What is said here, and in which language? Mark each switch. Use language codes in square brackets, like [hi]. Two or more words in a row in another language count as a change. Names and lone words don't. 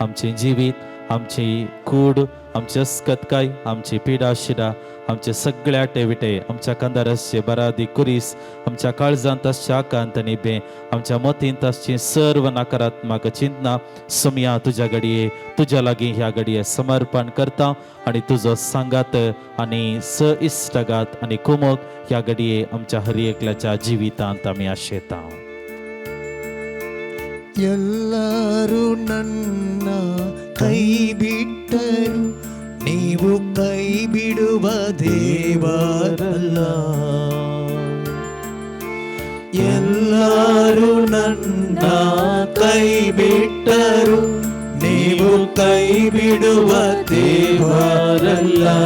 [kok] आमचे जिवीत, आमची कूड, आमची अस्कतकाय, आमची पिडा शिडा, आमचे सगळे आटेविटे आमच्या कांदार असचे बरादी कुरीस, आमच्या काळजांत असचे आकांत निबे, आमच्या मतींत असची सर्व नकारात्मक चिंतना सोम्या तुझ्या घडये, तुझ्या लागीं ह्या घडये समर्पण करता आणि तुझो सांगात आणि स इश्टगात आणि कुमोग ह्या घडये आमच्या हर एकल्याच्या जिवितांत आमी आशेता. [kn] ಎಲ್ಲರೂ ನನ್ನ ಕೈ ಬಿಟ್ಟರು ನೀವು ಕೈ ಬಿಡುವ ದೇವರಲ್ಲ. ಎಲ್ಲರೂ ನನ್ನ ಕೈ ಬಿಟ್ಟರು ನೀವು ಕೈ ಬಿಡುವ ದೇವರಲ್ಲ.